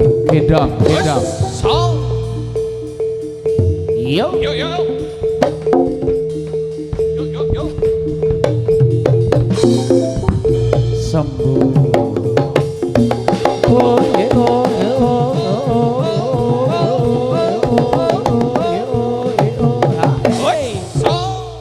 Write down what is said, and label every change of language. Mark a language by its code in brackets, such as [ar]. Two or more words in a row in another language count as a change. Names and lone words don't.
[jv] gendong, gendong. Song. Yo. Yo yo. Yo yo yo. [id] Sembuh. Oh, yeah, oh, yeah, oh, oh, oh, Oi, song.